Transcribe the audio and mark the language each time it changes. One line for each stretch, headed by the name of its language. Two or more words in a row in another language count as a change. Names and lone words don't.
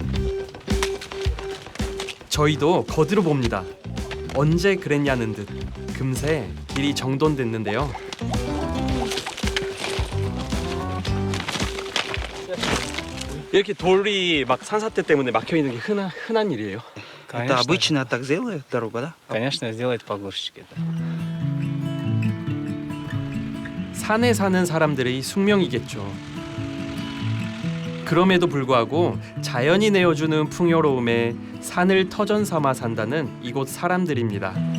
Korean: 저희도 거들어 봅니다. 언제 그랬냐는 듯 금세 길이 정돈됐는데요. 이렇게 돌이 막 산사태 때문에 막혀 있는 게 흔한 일이에요.
Russian: Это обычная так делает дорога, да? Конечно, сделать погрузчик это.
Korean: 산에 사는 사람들의 숙명이겠죠. 그럼에도 불구하고 자연이 내어주는 풍요로움에 산을 터전 삼아 산다는 이곳 사람들입니다.